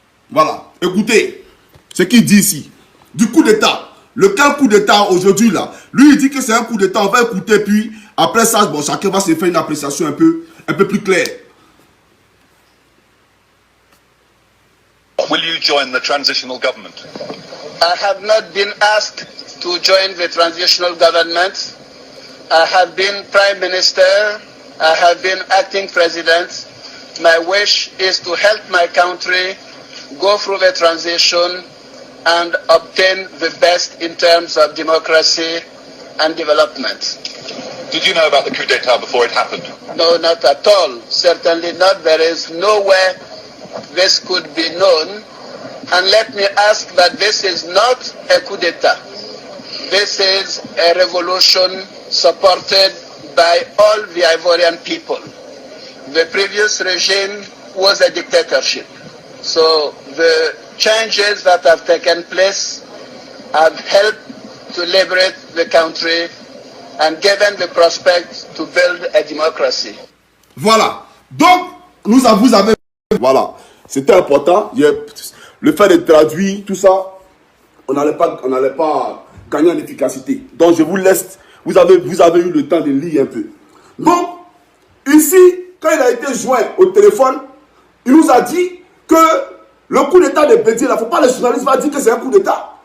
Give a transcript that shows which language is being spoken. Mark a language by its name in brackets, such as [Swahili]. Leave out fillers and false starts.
[French] Voilà. Écoutez ce qu'il dit ici. Du coup d'État. Lequel coup d'État aujourd'hui là? Lui il dit que c'est un coup d'État. On va écouter puis après ça, bon, chacun va se faire une appréciation un peu plus claire. [English] Will you join the transitional government? I have not been asked to join the transitional government. I have been Prime Minister. I have been acting President. My wish is to help my country go through the transition and obtain the best in terms of democracy and development. Did you know about the coup d'etat before it happened? No, not at all. Certainly not. There is no way this could be known. And let me ask that this is not a coup d'etat. This is a revolution supported by all the Ivorian people. The previous regime was a dictatorship. So the changes that have taken place have helped to liberate the country and given the prospect to build a democracy. [French] Voilà. Donc, vous avez... Voilà. C'était important. Le fait de traduire tout ça, on n'allait pas gagner en efficacité. Donc, je vous laisse. Vous avez eu le temps de lire un peu. Donc, ici, quand il a été joint au téléphone, il nous a dit que le coup d'État de Bédié, il ne faut pas les journalistes va dire que c'est un coup d'État.